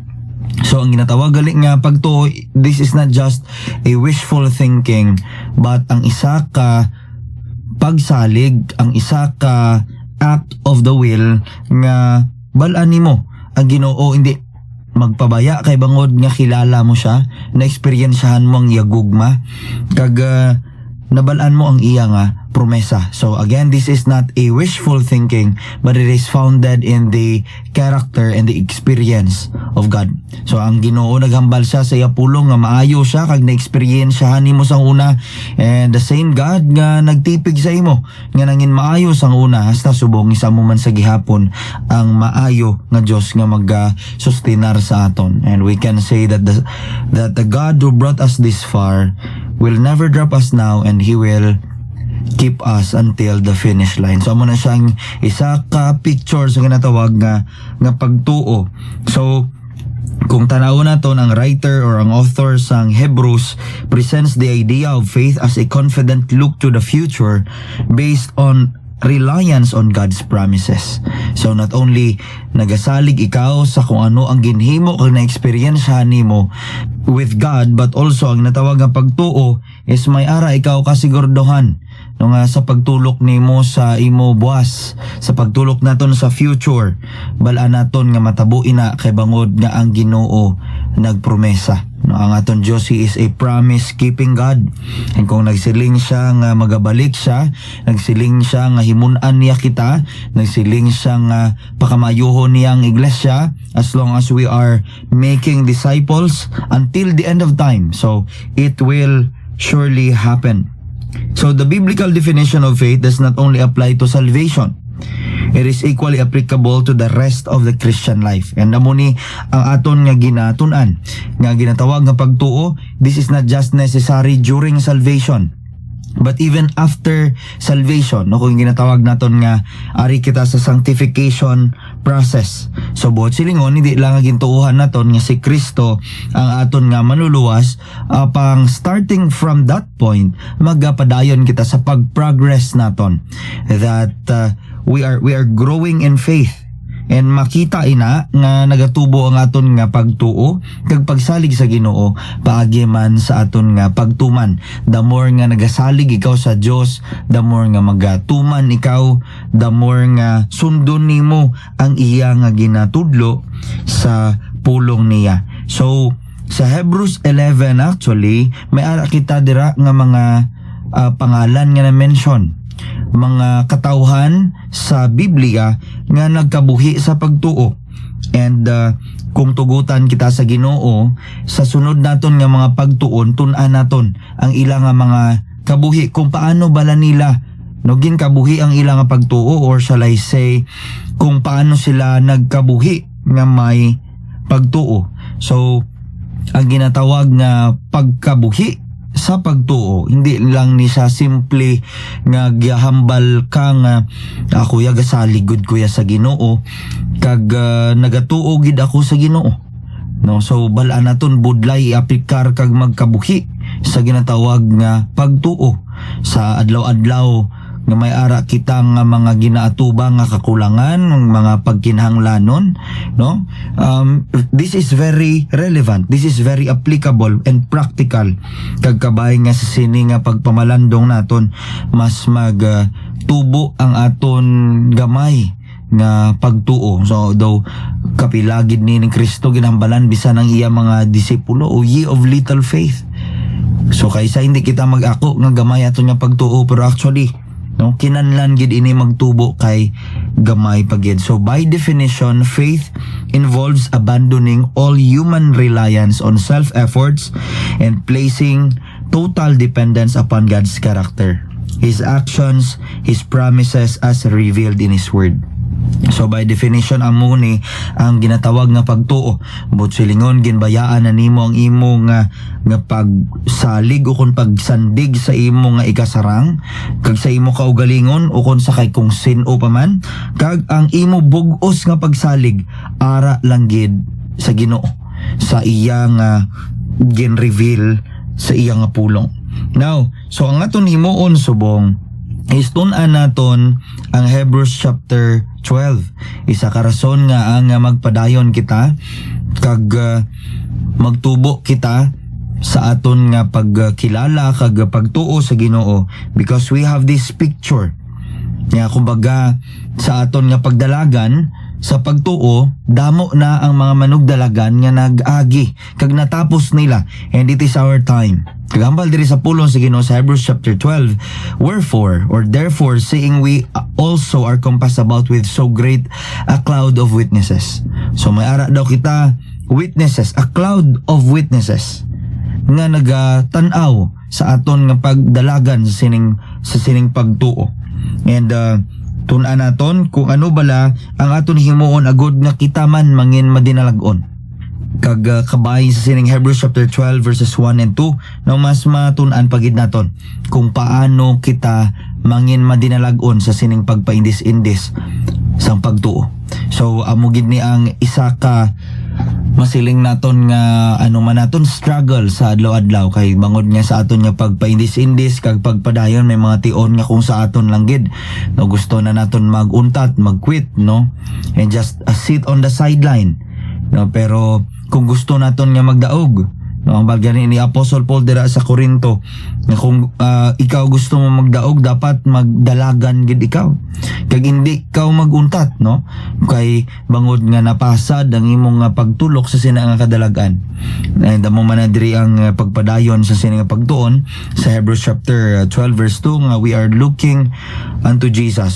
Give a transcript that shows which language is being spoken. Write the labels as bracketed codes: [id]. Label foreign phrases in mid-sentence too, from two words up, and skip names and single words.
[hil] So ang ginatawag gali nga pagtuo, [en] this is not just a wishful thinking, but [hil] ang isa ka pagsalig, ang isa ka [en] act of the will [hil] nga bal-an nimo ang Ginoo, hindi magpabaya kay bangod nga kilala mo siya, na-experiensyahan mo ang yagugma kag nabalaan mo ang iya nga promesa. [en] So again, this is not a wishful thinking, but it is founded in the character and the experience of God. [hil] So ang Ginoo naghambal siya sa iya pulong nga maayo siya kag na-experiensyahan nimo sang una, [en] and the same God [hil] nga nagtipig sa imo nga nangin maayo sang una hasta subong isa mo man sa gihapon ang maayo nga Dios nga mag-sustenar sa aton. [en] And we can say that the God who brought us this far will never drop us now, and He will keep us until the finish line. [hil] So amo na siyang isa ka picture sa ginatawag nga pagtuo. So kung tanaw naton, ang writer or ang author sang Hebrews [en] presents the idea of faith as a confident look to the future based on reliance on God's promises. So not only [hil] nagasalig ikaw sa kung ano ang ginhimo kag na-experiencehan nimo [en] with God, but also [hil] ang natawag nga pagtuo is may ara ikaw kasigurduhan no nga sa pagtulok nimo sa imo buwas, sa pagtulok naton sa future, bala naton nga matabo ina kay bangod nga ang Ginoo nagpromesa. No, ang aton Dios, [en] He is a promise keeping God. [hil] And kung nagsiling siya nga magabalik siya, nagsiling siya nga himun-an niya kita, nagsiling siya nga pakamayuhon niya ang iglesia, [en] as long as we are making disciples until the end of time. So it will surely happen. So the biblical definition of faith does not only apply to salvation. It is equally applicable to the rest of the Christian life. [hil] And namuni ang aton nga ginatun-an, nga ginatawag nga pagtuo, [en] this is not just necessary during salvation, but even after salvation. [hil] No, kung ginatawag naton nga ari kita sa sanctification process. So buot silingon, hindi lang ang gintuuhan naton nga si Kristo ang aton nga manluluwas, pang [en] starting from that point [hil] magapadayon kita sa pag-progress naton, [en] that we are growing in faith. [hil] And makita ina nga nagatubo ang aton nga pagtuo kag pagsalig sa Ginoo paagi man sa aton nga pagtuman. [en] The more [hil] nga nagasalig ikaw sa Dios, [en] the more [hil] nga magatuman ikaw, [en] the more [hil] nga sundon nimo ang iya nga ginatudlo sa pulong niya. So sa Hebrews 11 actually may ara kita dira nga mga pangalan nga na-mention, mga katawhan sa Biblia nga nagkabuhi sa pagtuo. And kung tugutan kita sa Ginoo sa sunod naton nga mga pagtuon, tun-an naton ang ilang nga mga kabuhi, kung paano bala nila nogin kabuhi ang ilang nga pagtuo, [en] or shall I say [hil] kung paano sila nagkabuhi nga may pagtuo. So ang ginatawag nga pagkabuhi sa pagtuo, hindi lang ni siya simple nga gihambal ka nga ako ya gasaligod kuya sa Ginoo kag nagatuo gid ako sa Ginoo. No, so bala naton budlay i-aplikar kag magkabuhi sa ginatawag nga pagtuo sa adlaw-adlaw nga may ara kita nga mga ginaatubang nga kakulangan, mga pagkinahanglanon, no? [en] This is very relevant, this is very applicable and practical [hil] kag kabay nga sa sini nga pagpamalandong naton mas tubo ang aton gamay nga pagtuo. So though kapilagid ni Kristo ginambalan bisan ang iya mga disipulo, [en] o ye of little faith. [hil] So kaysa hindi kita mag-ako nga gamay aton nga pagtuo, pero actually no, kinanlan gid ini magtubo kay gamay pagid. [en] So by definition, faith involves abandoning all human reliance on self-efforts and placing total dependence upon God's character, His actions, His promises as revealed in His Word. [hil] So by definition amuni ang ginatawag nga pagtuo. But silingon ginbayaan na nimo ang imo nga pagsalig o kung pagsandig sa imo nga ikasarang kag sa imo kaugalingon o kung sa kay kung sin-o pa man, kag ang imo bug-os nga pagsalig ara lang gid sa Ginoo, sa iya nga gin-reveal sa iya nga pulong. Now, so ang aton himuon subong is tun-an naton ang Hebrews chapter 12. Isa ka rason nga ang magpadayon kita kag magtubo kita sa aton nga pagkilala kag pagtuo sa Ginoo, [en] because we have this picture [hil] nga kumbaga sa aton nga pagdalagan sa pagtuo, damo na ang mga manugdalagan nga nag-agi kag natapos nila, [en] and it is our time. [hil] Kagambal diri sa pulong sa Ginoo sa Hebrews chapter 12, [en] wherefore or therefore seeing we also are compassed about with so great a cloud of witnesses. [hil] So may ara daw kita witnesses, [en] a cloud of witnesses [hil] nga nagatanaw sa aton nga pagdalagan sa sining pagtuo. And tun-an naton kung ano bala ang aton himuon agud nga kita man mangin madinalagon. Kag kabay sa sining Hebrews chapter 12 verses 1 and 2, no, mas matun-an pagid naton kung paano kita mangin madinalagon sa sining pagpaindis-indis sang pagtuo. So amo gid ni ang isa ka masiling naton nga ano man naton struggle sa adlaw-adlaw kay bangod nga sa aton nga pagpaindis-indis kag pagpadayon may mga tion nga kung sa aton lang gid no gusto na naton maguntat mag-quit no [en] and just sit on the sideline [hil] no pero kung gusto naton nga magdaog no ang bagay ni Apostle Paul dira sa Corinto nga kung ikaw gusto mo magdaog dapat magdalagan gid ikaw kag hindi ikaw maguntat no kay bangod nga napasad ang imong pagtulok sa sina nga kadalagan and amo man na diri ang pagpadayon sa sina nga pagtuon sa Hebrews chapter 12 verse 2 nga [en] we are looking unto Jesus.